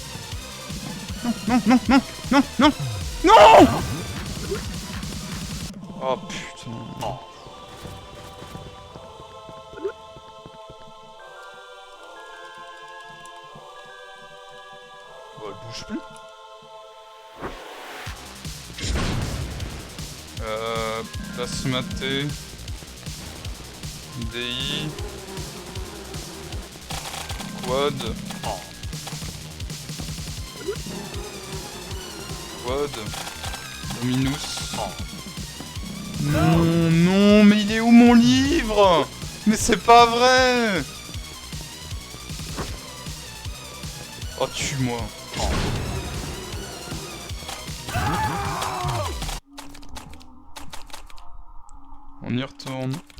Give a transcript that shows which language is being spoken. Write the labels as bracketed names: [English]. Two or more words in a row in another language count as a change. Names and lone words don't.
[French] Non. Oh putain. Elle bouge plus. Plasmaté. DI. Quad. Dominus. Non, mais il est où mon livre? Mais c'est pas vrai. Oh, tue-moi. On y retourne.